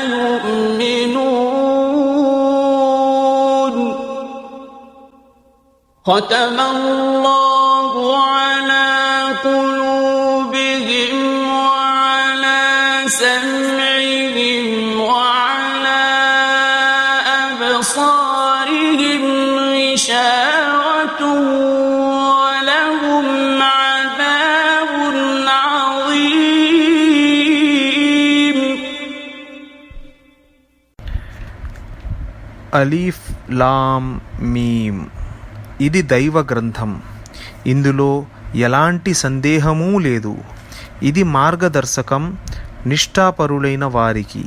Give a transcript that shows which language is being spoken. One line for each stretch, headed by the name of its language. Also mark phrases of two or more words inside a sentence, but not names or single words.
Arabic: يؤمنون ختم الله على قلوبهم وعلى سمعهم وعلى أبصارهم غشاوة ولهم عذاب عظيم
Telugu: అలీఫ్ లామ్ మీమ్ ఇది దైవ గ్రంథం. ఇందులో ఎలాంటి సందేహమూ లేదు. ఇది మార్గదర్శకం నిష్ఠాపరులైన వారికి.